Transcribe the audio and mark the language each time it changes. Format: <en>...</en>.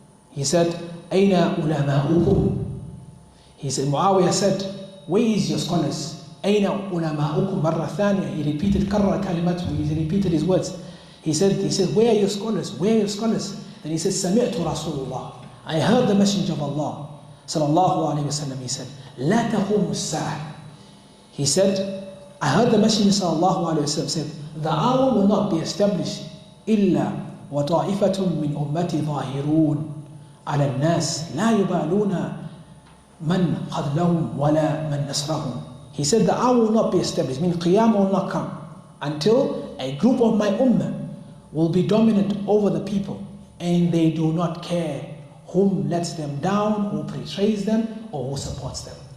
<en>He said,</en> <ar>أين علماؤكم?</ar> <en>He said, Muawiyah said, where is your scholars?</en> <ar>أين علماؤكم? مرة ثانية.</ar> <en>He repeated,</en> <ar>كرر كلمته.</ar> <en>He repeated his words. He said, where are your scholars? Where are your scholars? Then he said,</en> <ar>سمعت رسول الله.</ar> <en>I heard the messenger of Allah.</en> <ar>Sallallahu alayhi wa sallam.</ar> <en>He said,</en> <ar>لا تقوم الساعة.</ar> <en>He said, I heard the Messenger sallallahu alayhi wa sallam said, the hour will not be established</en> <ar>إلا وطائفة من أمتي ظاهرون على الناس لا يبالون من خذلهم ولا من نصرهم.</ar> <en>He said the hour will not be established, meaning Qiyamah will not come until a group of my ummah will be dominant over the people, and they do not care whom lets them down, who betrays them, or who supports them.</en>